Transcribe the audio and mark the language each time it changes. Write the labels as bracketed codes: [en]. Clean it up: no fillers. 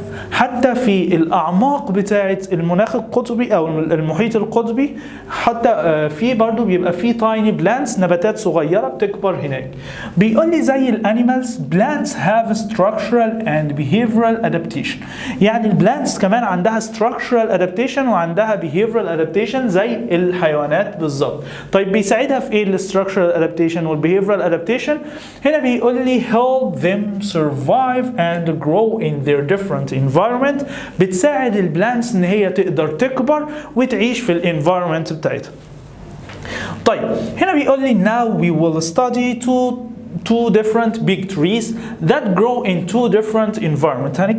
[ar] حتى في الأعماق بتاعة المناخ القطبي أو المحيط القطبي، حتى في برضو بيبقى في [en] tiny plants، [ar] نباتات صغيرة بتكبر هناك. بيقول لي زي الانيمالز [en] plants have structural and behavioral adaptation، [ar] يعني البلانتس كمان عندها structural adaptation وعندها behavioral adaptation زي الحيوانات بالظبط. طيب بيساعدها في ايه ال structural adaptation وال behavioral adaptation؟ هنا بيقول لي [en] help them survive and grow in their different environment. [ar] بتساعد البلانتس ان هي تقدر تكبر وتعيش في الانفايرمنت بتاعتها. طيب هنا بيقول لي [en] now we will study two different big trees that grow in two different environments.